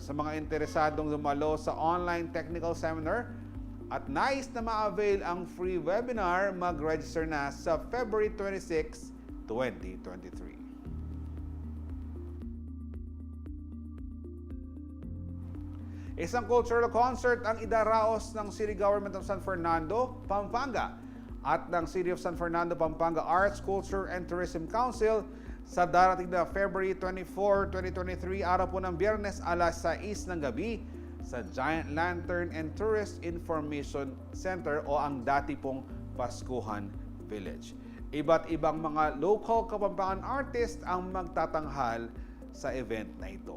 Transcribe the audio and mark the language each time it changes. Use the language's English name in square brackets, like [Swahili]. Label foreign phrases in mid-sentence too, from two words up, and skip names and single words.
[Filipino] Sa mga interesadong dumalo sa [English] online technical seminar [Filipino] at nais na ma-avail ang [English] free webinar, [Filipino] mag-register na sa February 26, 2023. Isang cultural concert ang idaraos ng City Government of San Fernando, Pampanga at ng City of San Fernando, Pampanga Arts, Culture and Tourism Council sa darating na February 24, 2023, araw po ng Biyernes, alas 6 ng gabi sa Giant Lantern and Tourist Information Center o ang dati pong Paskuhan Village. Iba't ibang mga [English] local Kapampangan artist [Filipino] ang magtatanghal sa event na ito.